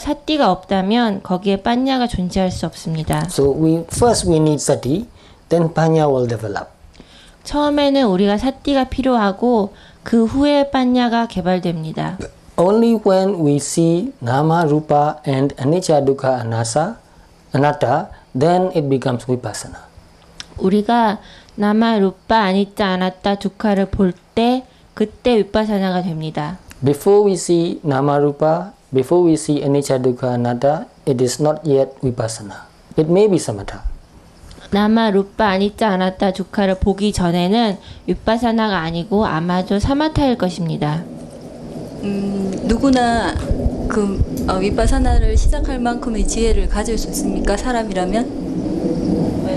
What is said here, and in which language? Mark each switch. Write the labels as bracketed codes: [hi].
[ko] 사띠가 없다면 거기에 빠냐가 존재할 수 없습니다. [en] So first we need sati, then panya will develop. [ko] 처음에는 우리가 사띠가 필요하고 그 후에 빠냐가 개발됩니다. [en] Only when we see nama, rupa, and anicca, dukkha, anatta, then it becomes vipassana. [ko] 우리가 나마, 루파, 아니짜, 아나tta, 두카를 볼 때 그때 위파사나가 됩니다. [en] Before we see nama, rupa, before we see anicca, dukkha, anatta, it is not yet vipassana. It may be samatha. [ko] 나마, 루파, 아니짜, 아나tta, 두카를 보기 전에는 위파사나가 아니고 아마도 사마타일 것입니다. 누구나 그 위파사나를 시작할 만큼의 지혜를 가질 수 있습니까? 사람이라면?